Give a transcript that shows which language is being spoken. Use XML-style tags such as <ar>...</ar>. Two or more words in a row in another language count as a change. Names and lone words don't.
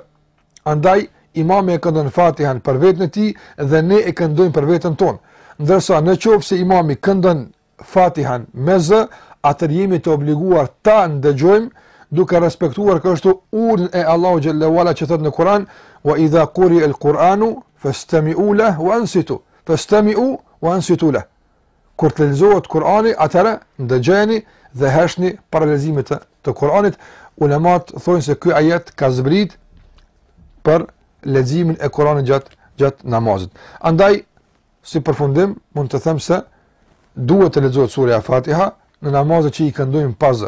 <sq>Andaj imami e këndon Fatihan për veten e tij dhe ne e këndojmë për veten tonë. Ndërsa nëse imami këndon Fatihan me z, atëherë jemi të obliguar ta ndëgjojmë duke respektuar kështu urdhën e Allahu</sq> <ar>جل وعلا</ar> <sq>që thot në Kur'an:</sq> <ar>وإذا قرئ القرآن فاستمعوا له وأنصتوا. فاستمعوا وأنصتوا له.</ar> <sq>Kur të lexohet Kur'ani, atëherë ndëgjeni dhe heshni para leximit të Kur'anit. Ulemat thonë se ky ajet ka zbrit për leximin e Kur'anit gjatë namazit. Andaj, si përfundim, mund të them se duhet të lexohet sura Fatiha në namazet që i këndojmë pa z.</sq>